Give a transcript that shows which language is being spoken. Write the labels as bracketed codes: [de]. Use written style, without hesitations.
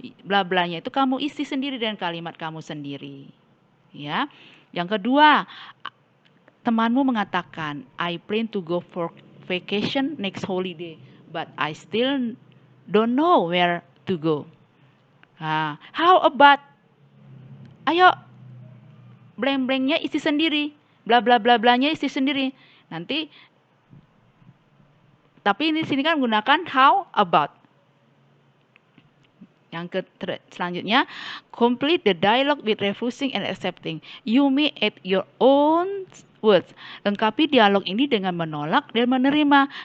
[id] Bla blanya itu kamu isi sendiri dengan kalimat kamu sendiri. Ya. Yang kedua, temanmu mengatakan, [en] I plan to go for vacation next holiday, but I still don't know where to go. How about, [id] ayo blank-blanknya isi sendiri. Bla bla bla blanya isi sendiri. Nanti tapi ini sini kan menggunakan how about. Yang selanjutnya, [en] complete the dialogue with refusing and accepting. You may add your own words. [id] Lengkapi dialog ini dengan menolak dan menerima.